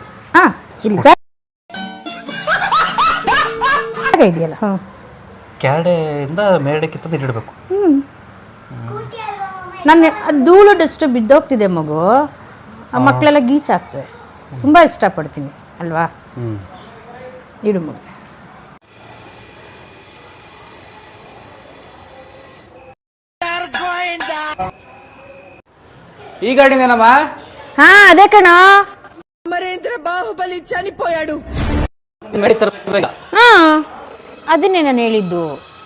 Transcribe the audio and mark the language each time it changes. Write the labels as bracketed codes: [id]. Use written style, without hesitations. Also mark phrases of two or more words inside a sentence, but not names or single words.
[kn] ಹಾಂ, ಇಲ್ಲಿ ಜಾಗ ಇದೆಯಲ್ಲ. ಕೆಳಗಡೆಯಿಂದ ಮೇಲ್ಗಡೆಕ್ಕಿಂತ ಇಡಬೇಕು. ನನ್ನ ಧೂಳು ಡಸ್ಟ್ ಬಿದ್ದೋಗ್ತಿದೆ ಮಗು, ಆ ಮಕ್ಕಳೆಲ್ಲ ಗೀಚಾಗ್ತವೆ. ತುಂಬ ಇಷ್ಟಪಡ್ತೀನಿ ಅಲ್ವಾ? ಇಡು ಮಗು. [te] ఈ గాడినేనమ్మా? అదే కణా. అమరేంద్ర బాహుబలి చనిపోయాడు. అదే నేను ಹೇಳಿದ್ದು.